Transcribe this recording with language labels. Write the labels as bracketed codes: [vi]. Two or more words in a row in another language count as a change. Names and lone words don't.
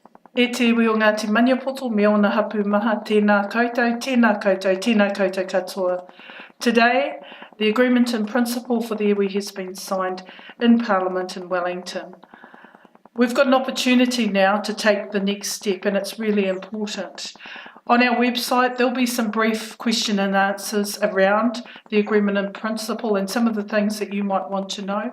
[mi] E te iwi o Ngāti Maniapoto, me ona hapu maha, tēnā koutou, tēnā koutou, tēnā koutou katoa. [en] Today, the agreement in principle for the iwi has been signed in Parliament in Wellington. We've got an opportunity now to take the next step, and it's really important. On our website, there'll be some brief question and answers around the agreement in principle and some of the things that you might want to know.